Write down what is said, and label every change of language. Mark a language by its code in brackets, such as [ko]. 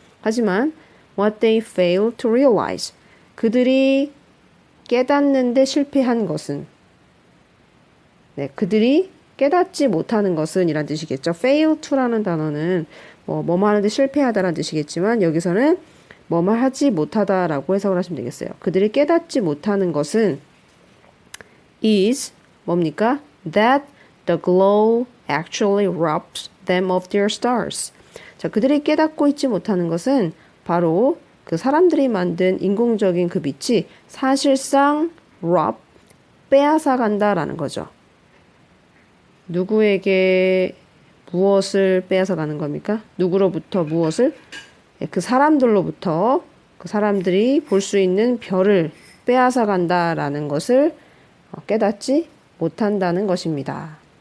[ko] 하지만 [en] what they fail to realize, [ko] 그들이 깨닫는데 실패한 것은, 네, 그들이 깨닫지 못하는 것은 이란 뜻이겠죠. fail to라는 단어는 뭐뭐 하는데 실패하다라는 뜻이겠지만 여기서는 뭐뭐 하지 못하다라고 해석을 하시면 되겠어요. 그들이 깨닫지 못하는 것은 is 뭡니까? [en] That the glow actually robs them of their stars. [ko] 자, 그들이 깨닫고 있지 못하는 것은 바로 그 사람들이 만든 인공적인 그 빛이 사실상 rob, 빼앗아 간다라는 거죠. 누구에게 무엇을 빼앗아 가는 겁니까? 누구로부터 무엇을? 그 사람들로부터 그 사람들이 볼 수 있는 별을 빼앗아 간다라는 것을 깨닫지 못한다는 것입니다.